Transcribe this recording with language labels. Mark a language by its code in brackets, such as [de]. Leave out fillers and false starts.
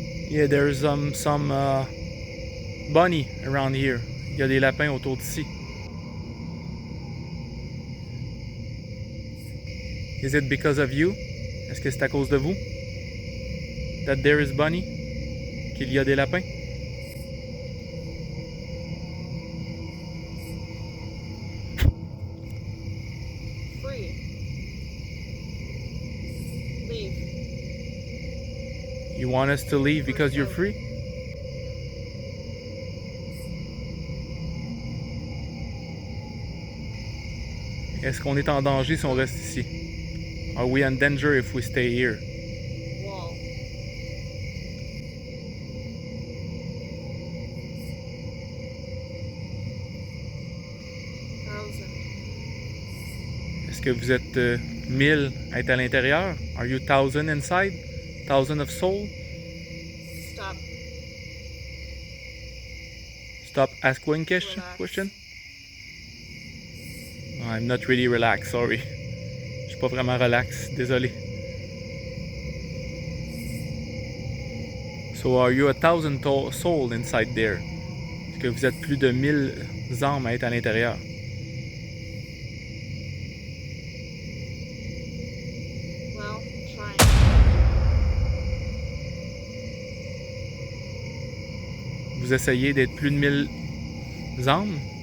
[en] Yeah, there's some bunny around here. [fr] Il y a des lapins autour d'ici. [en] Is it because of you? [fr] Est-ce que c'est à cause de vous? [en] That there is bunny? [fr] Qu'il y a des lapins? [en] Free. Leave. You want us to leave because you're free? [fr] Est-ce qu'on est en danger si on reste ici? [en] Are we in danger if we stay here? Wall. Thousand. [fr] Est-ce que vous êtes 1000 à être à l'intérieur? [en] Are you 1000 inside? 1000 of soul? Stop. Stop asking question? No, I'm not really relaxed, sorry. [fr] Je suis pas vraiment relax, désolé. [en] So are you 1000 soul inside there? [fr] Est-ce que vous êtes plus de 1000 âmes à être à l'intérieur? [en] Well, I'm trying. [fr] Vous essayez d'être plus de 1000 âmes?